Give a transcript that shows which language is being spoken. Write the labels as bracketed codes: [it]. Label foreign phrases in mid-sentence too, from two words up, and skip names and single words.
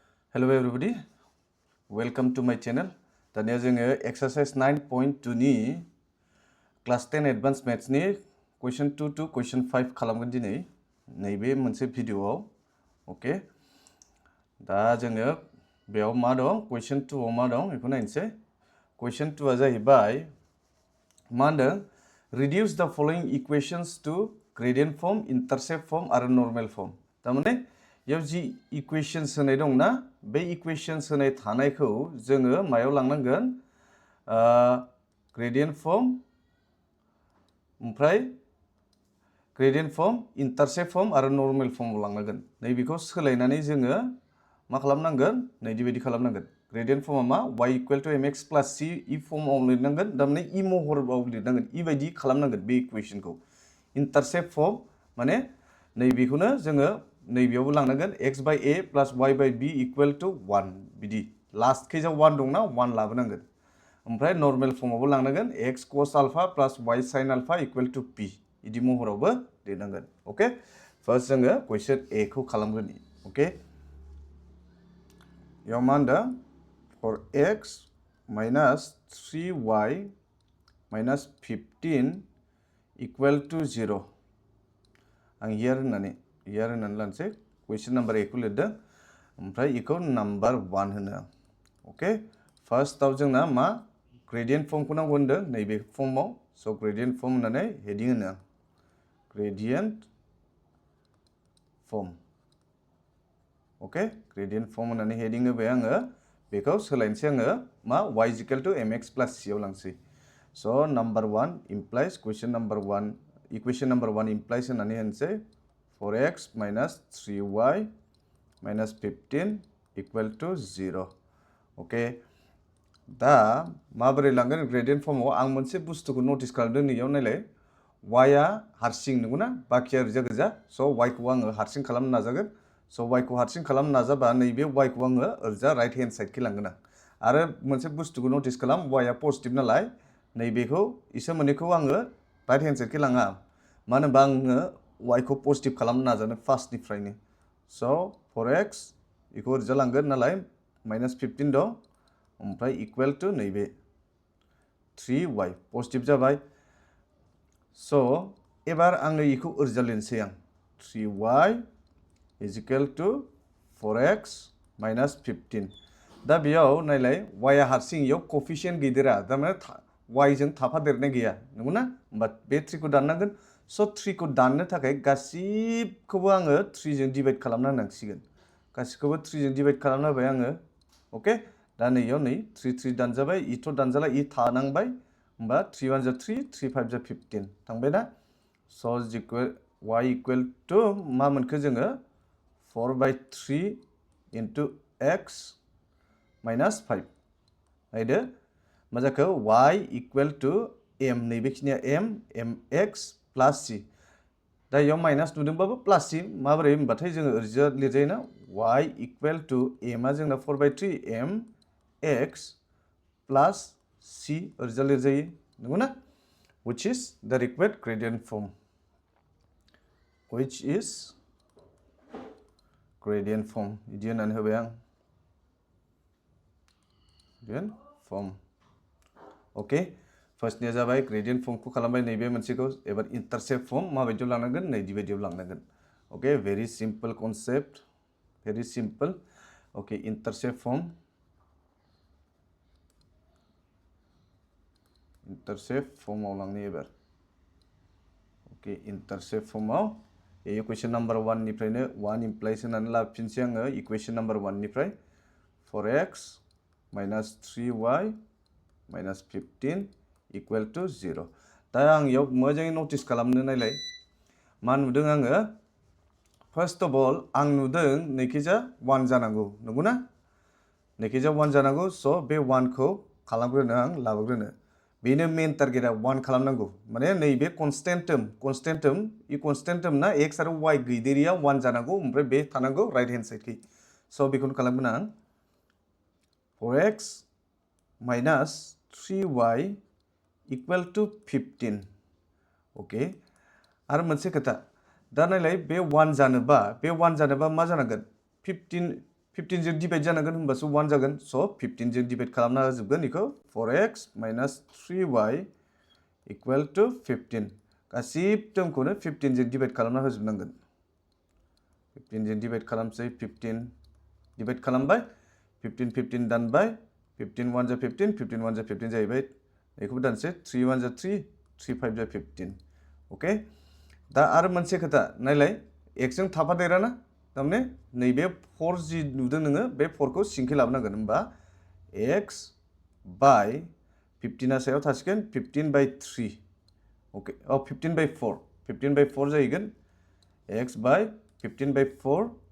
[en] Hello everybody, welcome to my channel. [brx] दानिया जोङो exercise 9.2 नि [en] class 10 advanced maths [brx] नि [en] question 2 to question 5 [brx] खालामगोन दिनै नैबे मोनसे भिडियोआव ओके दा जोङो बेयाव मा दं question 2 आव मा दं बेखौ नायनोसै question 2 आ जाहैबाय मा होनदों [en] reduce the following equations to gradient form, intercept form [brx] आरो [en] normal form [brx] तारमाने याव जि इक्वेशन्स होनाय दं ना बे इक्वेशन्स होनाय थानायखौ जोङो मायाव लांनांगोन [en] gradient form [brx] ओमफ्राय [en] gradient form intercept form [brx] आरो [en] normal formआव [brx] लांनांगोन नैबेखौ सोलायनानै जोङो मा खालामनांगोन नैदि बायदि खालामनांगोन [en] gradient formआ [brx] मा y [en] equal to mx plus c [brx] इ फर्मआव लिरनांगोन थारमाने इ महराव लिरनांगोन इ बायदि खालामनांगोन बे इक्वेशनखौ [en] intercept form [brx] माने नैबेखौनो जोङो नैबेयावबो लांनांगोन [en] x by a plus y by b equal to 1 [brx] बिदि [en] last caseआव [brx] 1 दंना 1 लाबोनांगोन ओमफ्राय [en] normal formआवबो [brx] लांनांगोन [en] x cos alpha plus y sin alpha equal to p [brx] बिदि महरावबो लिरनांगोन [en] okay first [brx] जोङो क्वेश्चन a खौ खालामग्रोनि ओके याव मा होनदों [en] for x minus 3y minus 15 equal to 0 [brx] आं here होननानै लानोसै [en] question number A [brx] खौ लिरदों ओमफ्राय इखौ नम्बर 1 होनो [en] okay firstआव [brx] जोंना मा [en] gradient formखौ [brx] नांगौ होनदों नैबे फर्मआव स' [en] gradient form [brx] होननानै हेडिं होनो ग्रेडियन्ट फर्म [en] okay gradient form [brx] होननानै हेडिं होबाय आङो बेखौ सोलायनोसै आङो मा [en] y is equal to mx plus c [brx] आव लांसै स' [en] number 1 implies question number 1 equation number 1 [brx] implies होननानै होनसै [en] 4x minus 3y minus 15 equal to 0 [brx] ओके दा माबोरै लांगोन [en] gradient formआव [brx] आं मोनसे बुस्थुखौ नटिस खालामदों नैयाव नायलाय y आ हारसिं नंगौना बाखिया ओरैजा गोजा स' y खौ आङो हारसिं खालामनो नाजागोन स' y खौ हारसिं खालामनो नाजाबा नैबे y खौ आङो ओरैजा [en] right hand sideखै [brx] लांगोन आं आरो मोनसे बुस्थुखौ नटिस खालाम y आ पजिटिभ नालाय नैबेखौ इसोर मोननैखौ आङो [en] right hand sideखै [brx] लाङा मानो होनबा आङो y खौ पजिटिभ खालामनो नाजानो फार्स्टनिफ्रायनो स' 4x इखौ ओरैजा लांगोन नालाय माइनास 15 दं ओमफ्राय [en] equal to [brx] नैबे 3y पजिटिभ जाबाय स' एबार आङो इखौ ओरैजा लिरनोसै आं [en] 3y is equal to 4x minus 15 [brx] दा बेयाव नायलाय y आ हारसिं इयाव कफिसियेन्ट गैदेरा थारमाने y जों थाफादेरनाय गैया नंगौना होमबा बे 3 खौ दाननांगोन स' 3 खौ दाननो थाखाय गासिबखौबो आङो 3 जों डिभाइड खालामना होनांसिगोन गासिखौबो 3 जों डिभाइड खालामना होबाय आङो ओके दा नैयाव नै 3 3 दानजाबाय इथ' दानजाला इ थानांबाय होमबा 3 1 जा 3 3 5 जा 15 थांबाय ना स' y [en] equal to [brx] मा मोनखो जोङो [en] 4 by 3 into x minus 5 [brx] नायदो मा जाखो y [en] equal to m [brx] नैबेखिनिया m [en] mx plus c [brx] दा इयाव माइनास नुदोंबाबो प्लास c माबोरै होनबाथाय जोङो ओरैजा लिरजायोना y [en] equal to m [brx] आ जोंना [en] 4 by 3 m x plus c [brx] ओरैजा लिरजायो नंगौना [en] which is the required gradient form which is gradient form [brx] बिदि होननानै होबाय आं [en] gradient form okay firstनिया [brx] जाबाय [en] gradient formखौ [brx] खालामबाय नैबे मोनसेखौ एबार [en] intercept form [brx] माबायदियाव लांनांगोन नैदि बायदियाव लांनांगोन [en] okay very simple concept very simple okay intercept [brx] फर्मआव लांनो एबार [en] okay intercept formआव equation number 1 [brx] निफ्रायनो 1 इमप्लाइज होनानै लाफिनसै आङो [en] equation number 1 [brx] निफ्राय [en] 4x minus 3y minus 15 equal to 0 [brx] दा आं इयाव मोजाङै नटिस खालामनो नायलाय मा नुदों आङो [en] first of all [brx] आं नुदों नैखिजा 1 जानांगौ नंगौना नैखिजा 1 जानांगौ स' बे 1 खौ खालामग्रोनो आं लाबोग्रोनो बेनो [en] main targetआ [brx] 1 खालामनांगौ माने नैबे [en] constant term [brx] इ [en] constant term [brx] ना x आरो y गैदेरिया 1 जानांगौ ओमफ्राय बे थानांगौ [en] right hand sideखै [brx] स' बेखौनो खालामगोन आं [en] 4x minus 3y equal to 15 [brx] ओके आरो मोनसे खोथा दा नायलाय बे 1 जानोबा मा जानांगोन 15 15 जों डिवाइड जानांगोन होमबासो 1 जागोन स' 15 जों डिवाइड खालामना होजोबगोन इखौ [en] 4x minus 3y equal to 15 [brx] गासिब टर्मखौनो 15 जों डिवाइड खालामना होजोबनांगोन 15 जों डिवाइड खालामसै 15 डिवाइड खालामबाय 15 दानबाय 15 1 जा 15 15 1 जा 15 जाहैबाय बेखौबो दानसै 3 1 जा 3 3 5 जा 15 ओके दा आरो मोनसे खोथा नायलाय x जों थाफादेरा ना तारमाने नैबे 4 जि नुदों नोङो बे 4 खौ सिंखै लाबोनांगोन होमबा x by 15 आ सायाव थासिगोन 15 by 3 ओके 15 by 4 जाहैगोन [en] x by 15 by 4